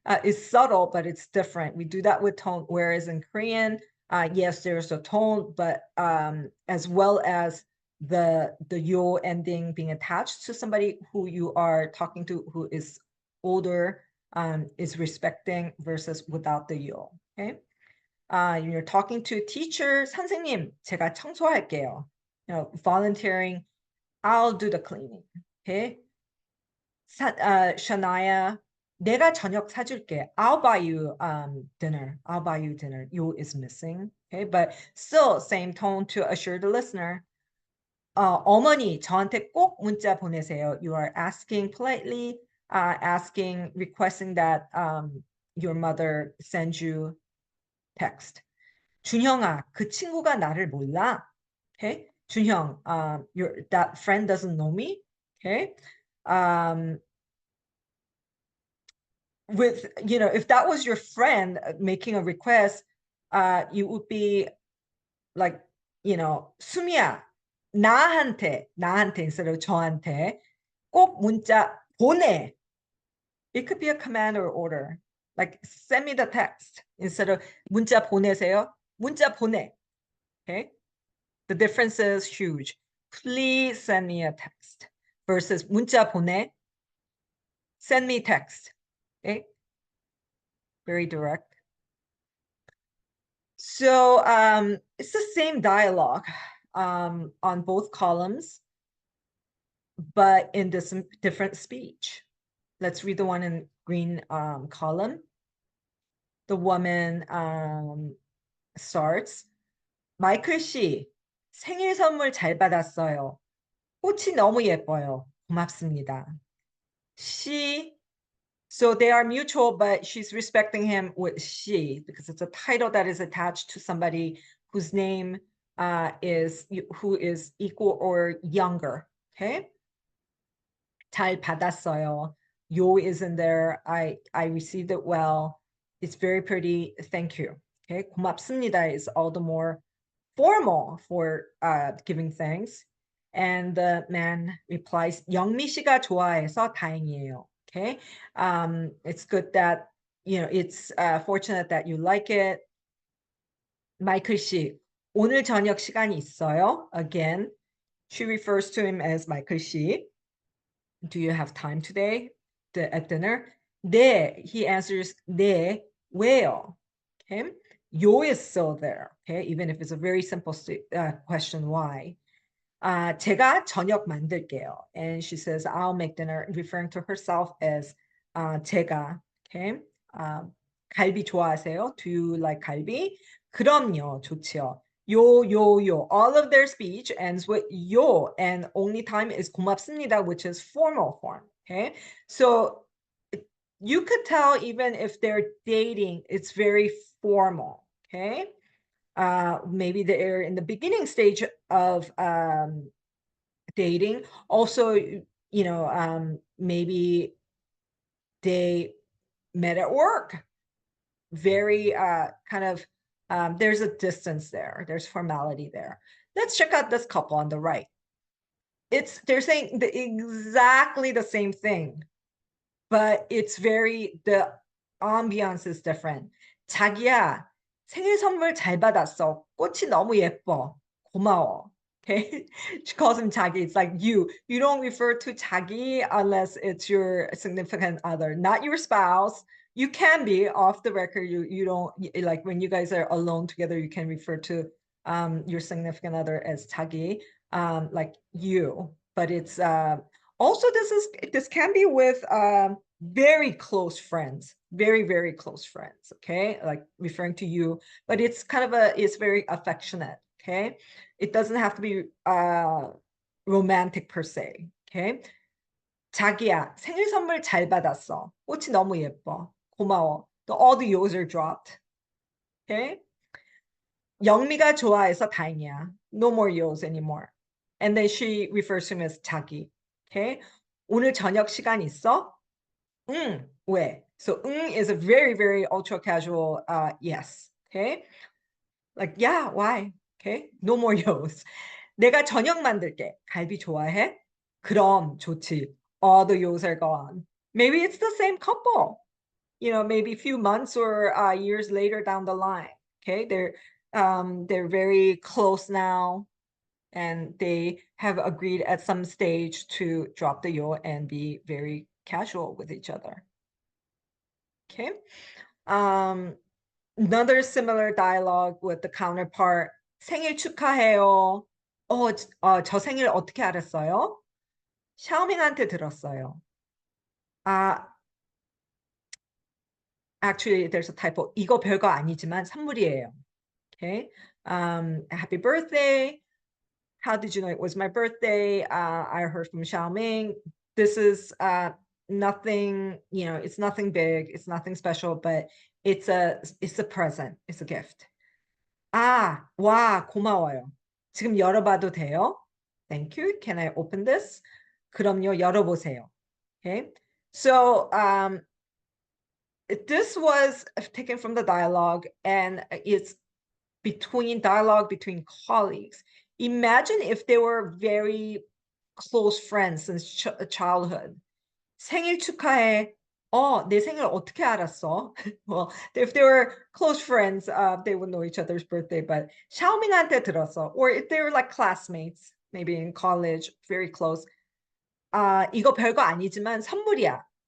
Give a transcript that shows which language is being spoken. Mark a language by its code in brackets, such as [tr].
[en] It's subtle, but it's different. We do that with tone. Whereas in Korean, yes, there's a tone, but as well as the yo ending being attached to somebody who you are talking to who is older, is respecting versus without the yo. Okay. You're talking to a teacher, [ko] 선생님, 제가 청소할게요. [en] Volunteering, I'll do the cleaning. Okay. [ko] Shania, 내가 저녁 사줄게. [en] I'll buy you dinner. I'll buy you dinner. You is missing. Okay, but still same tone to assure the listener. [ko] 어머니, 저한테 꼭 문자 보내세요. [en] You are asking politely, requesting that your mother sends you text. [ko] 준형아, 그 친구가 나를 몰라. [en] Okay, 준형, that friend doesn't know me. Okay. With, if that was your friend making a request, you would be like, [ko] 수미야, 나한테 [en] instead of [ko] 저한테 꼭 문자 보내. [en] It could be a command or order, like send me the text instead of [ko] 문자 보내세요. 문자 보내. [en] Okay, the difference is huge. Please send me a text versus [ko] 문자 보내. [en] Send me text. Okay, very direct. So it's the same dialogue on both columns, but in this different speech. Let's read the one in green column. The woman starts. [ko] 마이클 씨, 생일 선물 잘 받았어요. 꽃이 너무 예뻐요. 고맙습니다. [en] So they are mutual, but she's respecting him with she because it's a title that is attached to somebody whose name who is equal or younger. Okay. [ko] 잘 받았어요. [en] Yo is in there. I received it well. It's very pretty. Thank you. Okay. 고맙습니다 is all the more formal for giving thanks. And the man replies, [ko] 영미 씨가 좋아해서 다행이에요. [en] Okay, it's good that, you know, it's fortunate that you like it. [ko] 마이클 씨, 오늘 저녁 시간이 있어요? [en] Again, she refers to him as 마이클 씨. Do you have time today at dinner? [ko] 네, [en] he answers, [ko] 네, 왜요? [en] Okay, 요 is still there. Okay, even if it's a very simple question, why? [ko] 제가 저녁 만들게요. [en] And she says, I'll make dinner, referring to herself as 제가. [ko] Okay, 갈비 좋아하세요? [en] Do you like 갈비? [ko] 그럼요, 좋지요. 요. [en] All of their speech ends with 요, and only time is 고맙습니다, which is formal form. Okay, so you could tell even if they're dating, it's very formal. Okay, maybe they're in the beginning stage of dating. Also, you know, maybe they met at work. Very kind of there's a distance there. There's formality there. Let's check out this couple on the right. They're saying exactly the same thing, but it's the ambiance is different. [ko] 자기야, 생일 선물 잘 받았어. 꽃이 너무 예뻐. 고마워. [en] Okay, she calls him 자기. It's like you. You don't refer to 자기 unless it's your significant other, not your spouse. You can be off the record. You don't, like when you guys are alone together, you can refer to your significant other as 자기, like you. But it's also this can be with very close friends, very close friends. Okay, like referring to you, but it's kind of it's very affectionate. Okay, it doesn't have to be romantic per se. [ko] Okay, 자기야, 생일 선물 잘 받았어. 꽃이 너무 예뻐. 고마워. [en] All the yo's are dropped. [ko] Okay, 영미가 좋아해서 다행이야. [en] No more yo's anymore. And then she refers to him as 자기. [ko] Okay, 오늘 저녁 시간 있어? 응, 왜? [en] So is a very ultra casual yes. Okay, like yeah, why? Okay, no more yo's. [ko] 내가 저녁 만들게. 갈비 좋아해? 그럼 좋지. [en] All the yo's are gone. Maybe it's the same couple. You know, maybe a few months or years later down the line. Okay, they're very close now, and they have agreed at some stage to drop the yo and be very casual with each other. Okay, another similar dialogue with the counterpart. [ko] 생일 축하해요. 저 생일 어떻게 알았어요? 샤오밍한테 들었어요. [en] Actually, there's a typo. [ko] 이거 별거 아니지만 선물이에요. [en] Okay, happy birthday. How did you know it was my birthday? I heard from Xiaoming. This is nothing, you know, it's nothing big, it's nothing special, but it's a present, it's a gift. [ko] 와, 고마워요. 지금 열어봐도 돼요? [en] Thank you. Can I open this? [ko] 그럼요, 열어보세요. [en] Okay, so this was taken from the dialogue, and it's dialogue between colleagues. Imagine if they were very close friends since childhood. [ko] 생일 축하해. 내 생일 어떻게 알았어? [en] Well, if they were close friends, they would know each other's birthday, but [ko] 샤오밍한테 들었어. [en] Or if they were like classmates, maybe in college, very close. [ko] 이거 별거 아니지만 선물이야.